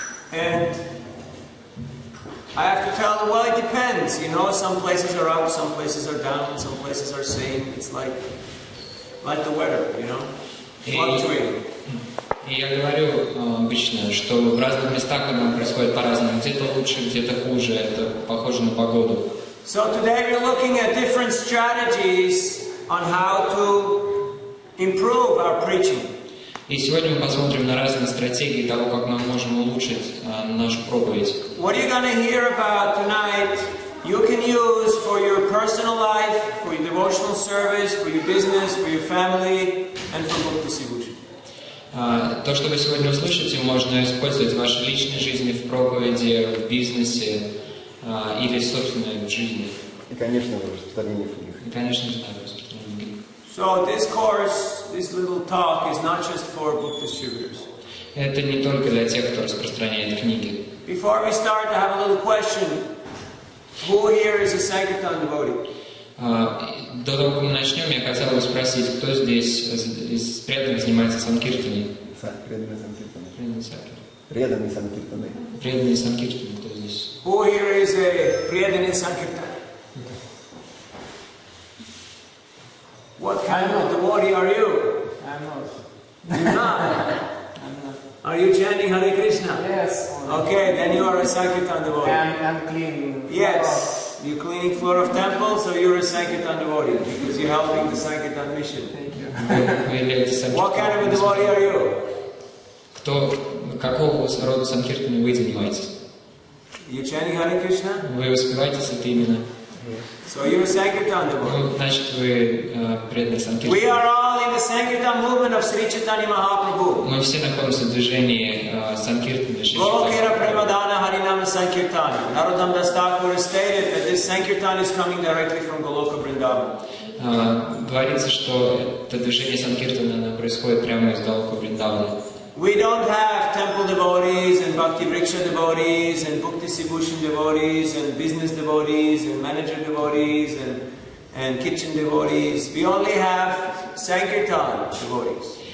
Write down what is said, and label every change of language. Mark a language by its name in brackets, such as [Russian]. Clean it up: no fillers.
[English] And I have to tell them, well, it depends. You know, some places are up, some places are down, some places are same. It's like the weather, you know, fluctuating. [Russian] И я говорю обычно, что в разных местах оно происходит по-разному. Где-то лучше, где-то хуже. Это похоже на погоду. [English] So today we're looking at different strategies on how to improve our preaching. [Russian] И сегодня мы посмотрим на разные стратегии того, как мы можем улучшить нашу проповедь. [English] What you're going to hear about tonight, you can use for your personal life, for your devotional service, for your business, for your family, and for Bhakti Sibhushan. [Russian] То, что вы сегодня услышите, можно использовать в вашей личной жизни, в проповеди, в бизнесе или в собственной жизни. И, конечно, в распространении книг. И, конечно же, в распространении книг. [English] So this course, this little talk is not just for book distributors. [Russian] Это не только для тех, кто распространяет книги. [English] Before we start, I have a little question. Who here is a Sankirtan devotee? [Russian] До того, как мы начнем, я хотел бы спросить, кто здесь из преданных занимается санкиртаной? Преданные санкиртаны. Преданные санкиртаны. Преданные санкиртаны. Преданные санкиртаны, кто здесь? [English] Who here is a преданный Sankirtan? What kind of devotee are you? I'm not. You're not? I'm not. Are you chanting Hare Krishna? Yes. Okay, then you are a Sankirtan devotee. I'm cleaning. Yes, you're cleaning floor of temple, so you're a Sankirtan devotee because you're helping the Sankirtan mission. Thank you. [Russian] Вы являетесь [English] What kind of a devotee are you? [Russian] Какого рода санкиртаны вы занимаетесь? [English] You chanting Hare Krishna? [Russian] Вы успеваете с это именно? [English] So you're a Sankirtan devotee. [Russian] Ну, значит, вы преданный санкиртан. [English] We are all in the Sankirtan movement of Sri Chaitanya Mahaprabhu. [Russian] Мы все находимся в движении санкиртана Шри [Bangla] Golokera [Russian] Чайтаньи. [Bangla] Premadana Harinama Sankirtana. [English] Narottam Das Thakur stated that this Sankirtan is coming directly from Goloka Vrindavan. [Russian] Говорится, что это движение санкиртана оно происходит прямо из Галока Вриндавана. [English] We don't have temple devotees and Bhakti Vriksha devotees and Bhakti Sibhushan devotees and business devotees and manager devotees and kitchen devotees. We only have Sankirtan devotees.